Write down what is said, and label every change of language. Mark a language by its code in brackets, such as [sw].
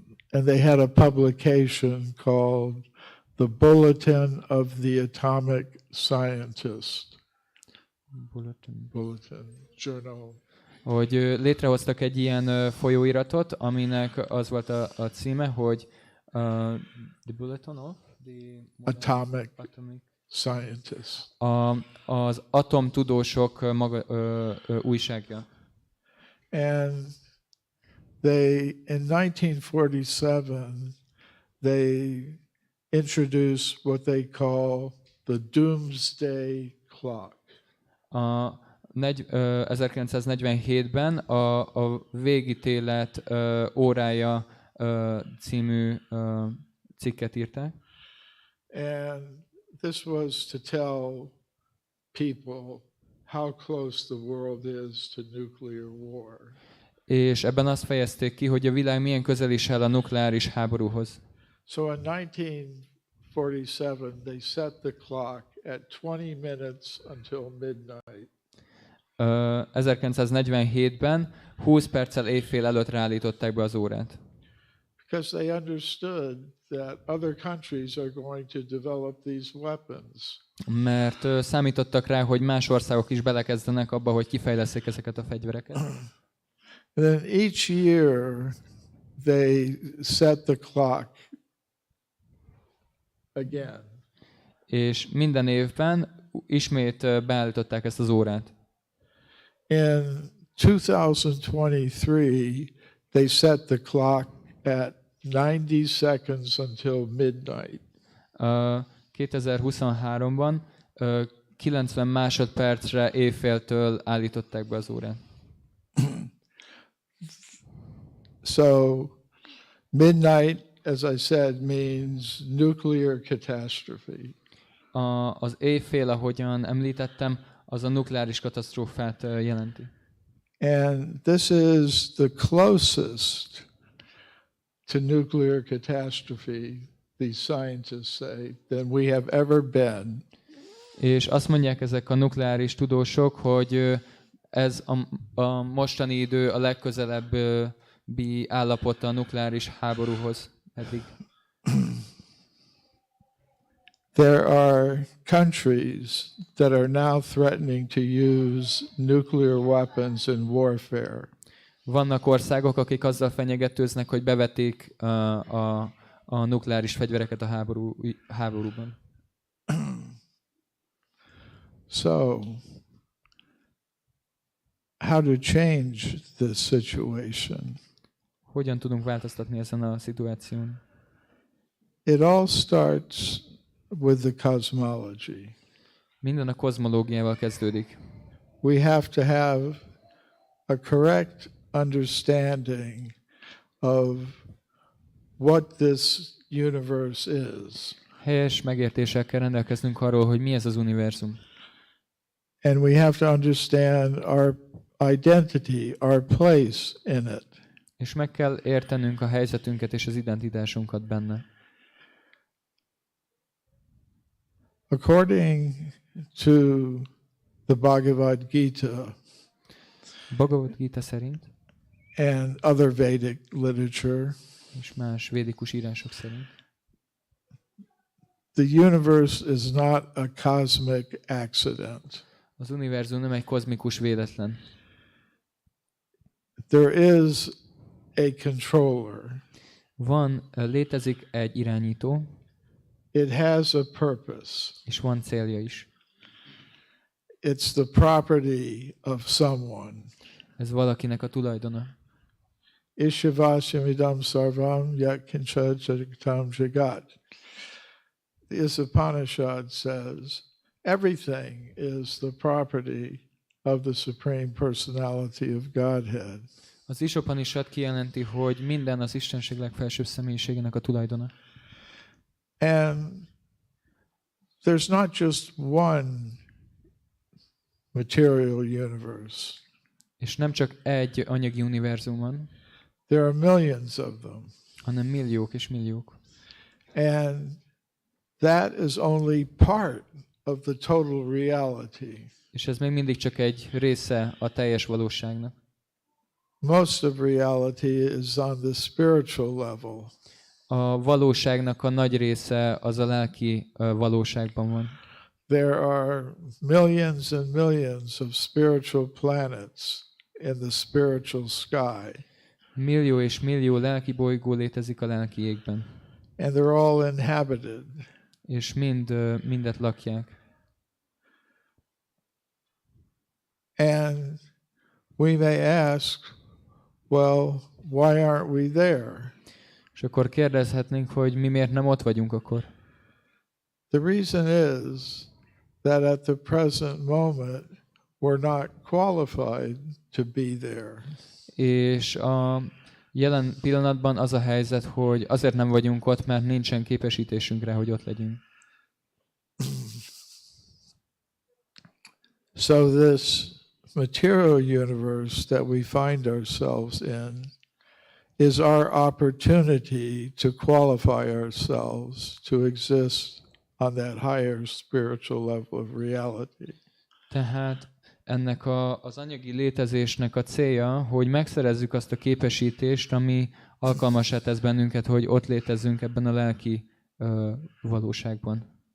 [en] And they had a publication called The Bulletin of the Atomic Scientist. Bulletin, journal. [hu] Hogy létrehoztak egy ilyen folyóiratot, aminek az volt a címe, hogy The Bulletin of the Atomic Scientist. Az atomtudósok újságja. [en] And in 1947, they introduced what they call the Doomsday clock. [hu] 1947-ben a végítélet órája című cikket írták. [en] And this was to tell people how close the world is to nuclear war. [hu] És ebben azt fejezték ki, hogy a világ milyen közel is áll a nukleáris háborúhoz. [en] So in 1947, they set the clock at 20 minutes until midnight. [hu] 1947-ben 20 perccel éjfél előtt ráállították be az órát. [en] Because they understood that other countries are going to develop these weapons. [hu] Mert számítottak rá, hogy más országok is belekezdenek abba, hogy kifejleszték ezeket a fegyvereket. [en] And then each year they set the clock again. [hu] És minden évben ismét beállították ezt az órát. [en] In 2023, they set the clock at 90 seconds until midnight. [hu] 2023-ban 90 másodpercre éjféltől állították be az órát. [en] So midnight, as I said, means nuclear catastrophe. [hu] Az éjfél, ahogyan említettem, az a nukleáris katasztrófát jelenti. [en] And this is the closest to nuclear catastrophe, these scientists say, than we have ever been. [hu] És azt mondják ezek a nukleáris tudósok, hogy ez a mostani idő a legközelebbi állapota a nukleáris háborúhoz eddig. [en] There are countries that are now threatening to use nuclear weapons in warfare. [hu] Vannak országok, akik azzal fenyegetőznek, hogy bevetik a nukleáris fegyvereket a háborúban. [en] So, how to change this situation? [hu] Hogyan tudunk változtatni ezen a szituáción? [en] It all starts with the cosmology. [hu] Minden a kozmológiával kezdődik. [en] We have to have a correct understanding of what this universe is. [hu] Helyes megértéssel kell rendelkeznünk arról, hogy mi ez az univerzum. [en] And we have to understand our identity, our place in it. [hu] És meg kell értenünk a helyzetünket és az identitásunkat benne. [en] According to the Bhagavad Gita [hu] Bhagavad Gita szerint [en] and other Vedic literature, [hu] és más védikus írások szerint [en] the universe is not a cosmic accident. [hu] az univerzum nem egy kozmikus véletlen. [en] There is a controller. [hu] Létezik egy irányító, [en] It has a purpose. [hu] és van célja is. [en] It's the property of someone. [hu] Ez valakinek a tulajdona. [sa] Ishavasyamidam sarvam yakincha jagatam jagat. [en] This Upanishad says everything is the property of the Supreme Personality of Godhead. [hu] Az Upanishad kijelenti, hogy minden az Istenség legfelsőbb személyiségének a tulajdona. [en] And there's not just one material universe. [hu] És nem csak egy anyagi univerzum van, [en] There are millions of them. [hu] hanem milliók és milliók. [en] And that is only part of the total reality. [hu] És ez még mindig csak egy része a teljes valóságnak. [en] Most of reality is on the spiritual level. [hu] A valóságnak a nagy része az a lelki valóságban van. [en] There are millions and millions of spiritual planets in the spiritual sky. [hu] Millió és millió lelki bolygó létezik a lelki égben. [en] And they're all inhabited. [hu] És mindet lakják. [en] And we may ask, well, why aren't we there? [hu] És akkor kérdezhetnénk, hogy mi miért nem ott vagyunk akkor. [en] The reason is that at the present moment we're not qualified to be there. [hu] És a jelen pillanatban az a helyzet, hogy azért nem vagyunk ott, mert nincsen képesítésünkre, hogy ott legyünk. [en] So this material universe that we find ourselves in is our opportunity to qualify ourselves to exist on that higher spiritual level of reality. [hu] Tehát ennek az anyagi létezésnek a célja, hogy megszerezzük azt a képesítést, ami alkalmassá tesz bennünket, hogy ott létezzünk ebben a lelki valóságban.